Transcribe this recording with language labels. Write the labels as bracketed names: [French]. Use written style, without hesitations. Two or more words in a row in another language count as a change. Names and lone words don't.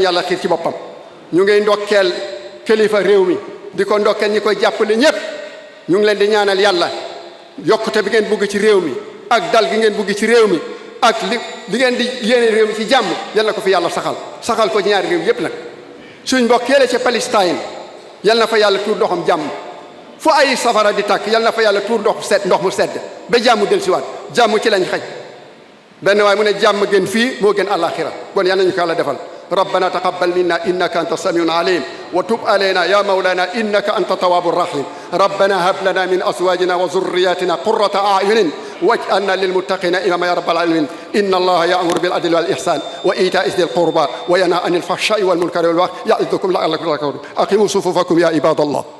[Wolof] yàlla xiir ci boppam ñu ngay ndokkeel kilifa réew mi di ko ndokkeel ñi koy jàppale ñépp ñu ngi leen di ñaanal yàlla yokkute bi ngeen bugg ci réew mi ak dal gi ngeen bugg ci réew mi ak li ngeen di yéene réew mi ci jàmm yal na ko fi yàlla saxal ko ci ñaari réew yépp nag suñ mbokk yële ca Palestine yal na fa yàlla tuur ndoxam jàmm fu ay safara di tàkk yal na fa yàlla tuur ndox mu sedd ba jàmm dellusiwaat jàmm ci lañ xaj benn waaye mu ne jàmm gën fii moo gën àllaaxira kon yal nañu ko yàlla defal [Arabic] ربنا تقبل منا إنك أنت السميع العليم وتب علينا يا مولانا إنك أنت التواب الرحيم ربنا هب لنا من أزواجنا وذرياتنا قرة أعين واجعلنا للمتقين إماما يا رب العالمين إن الله يأمر بالعدل والإحسان وإيتاء ذي القربى وينهى عن الفحشاء والمنكر والبغي يعظكم لعلكم تذكرون أقيموا صفوفكم يا عباد الله